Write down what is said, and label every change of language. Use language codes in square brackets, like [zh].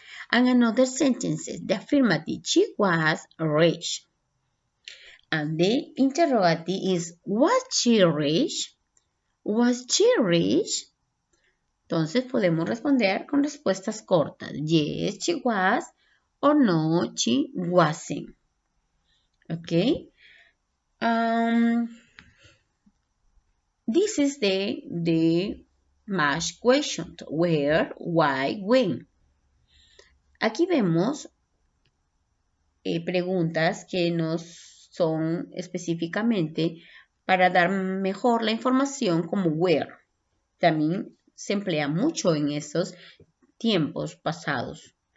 [en] And another sentence, the affirmative, she was rich. And the interrogative is, was she rich? Was she rich? [es] Entonces podemos responder con respuestas cortas. [en] Yes, she was, or no, she wasn't. Okay. This is the match question. Where, why, when. [es] Aquí vemos preguntas que nos son específicamente para dar mejor la información como where. También se emplea mucho en esos tiempos pasados.